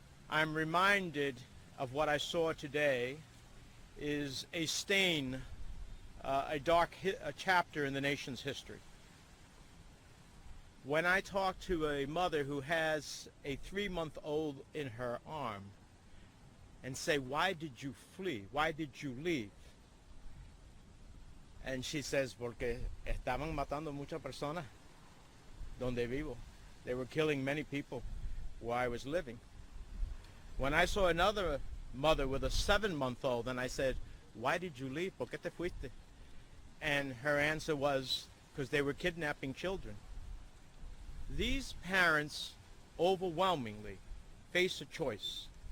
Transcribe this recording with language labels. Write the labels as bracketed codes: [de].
[en] I'm reminded of what I saw today is a stain, a dark chapter in the nation's history. When I talk to a mother who has a 3-month-old in her arm and say, why did you flee? Why did you leave? And she says, [es] porque estaban matando muchas personas donde vivo. [en] They were killing many people where I was living. When I saw another mother with a 7-month-old, and I said, why did you leave? [es] ¿Por qué te fuiste? [en] And her answer was, because they were kidnapping children. These parents overwhelmingly face a choice.